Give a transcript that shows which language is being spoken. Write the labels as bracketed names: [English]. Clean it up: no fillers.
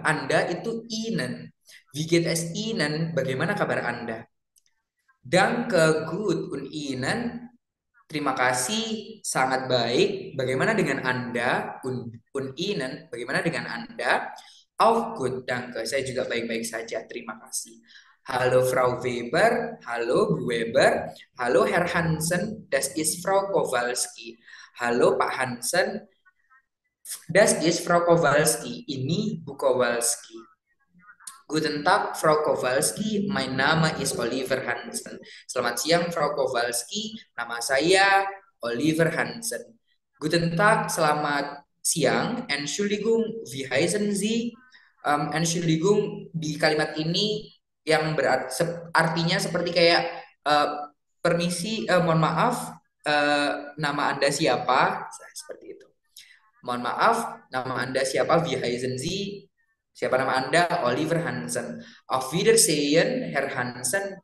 [Indonesian] Anda itu [German] Ihnen. Wie geht es Ihnen? [Indonesian] Bagaimana kabar Anda? [German] Danke, gut und Ihnen. [Indonesian] Terima kasih, sangat baik. Bagaimana dengan Anda? [German] Und Ihnen, [Indonesian] bagaimana dengan Anda? [German] Auch gut, danke. [Indonesian] Saya juga baik-baik saja. Terima kasih. [German] Halo Frau Weber, halo Bu Weber, halo Herr Hansen, das ist Frau Kowalski. Halo Pak Hansen, das ist Frau Kowalski. [Indonesian] Ini Bu Kowalski. [German] Guten Tag, Frau Kowalski. Mein Name ist Oliver Hansen. [Indonesian] Selamat siang, Frau Kowalski. Nama saya Oliver Hansen. [German] Guten Tag, [Indonesian] selamat siang. [German] Entschuldigung, wie heißen Sie? [Indonesian] Entschuldigung di kalimat ini yang artinya seperti kayak permisi, mohon maaf, nama Anda siapa? Seperti itu. Mohon maaf, nama Anda siapa? [German] Wie heißen Sie? [Indonesian] Siapa nama Anda? [German] Oliver Hansen. Auf Wiedersehen, Herr Hansen.